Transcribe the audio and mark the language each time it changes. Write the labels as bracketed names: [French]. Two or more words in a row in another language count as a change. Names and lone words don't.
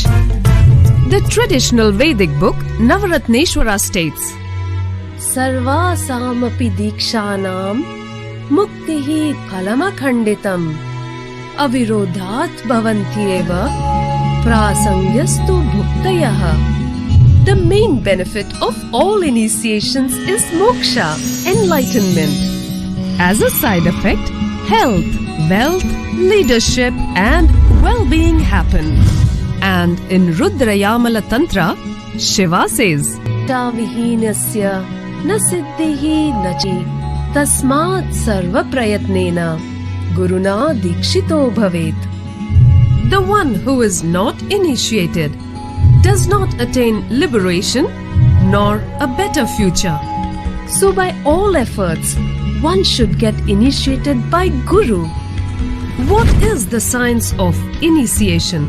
[English] The traditional Vedic book Navaratneshwara states, [Sanskrit] सर्वासामपि दीक्षाणां मुक्तिः फलमखण्डितम् अविरोधात् भवन्त्येव प्रसङ्गात्तु भुक्तयः. [English] The main benefit of all initiations is moksha, enlightenment. As a side effect, health, wealth, leadership and well-being happen. And in Rudrayamala Tantra, Shiva says, [Sanskrit] तयाहीनस्य न सिद्धिः नच तस्मात् सर्व प्रयत्नेन गुरुणा दीक्षितो भवेत्. [English] The one who is not initiated does not attain liberation nor a better future. So by all efforts, one should get initiated by Guru, What is the science of initiation?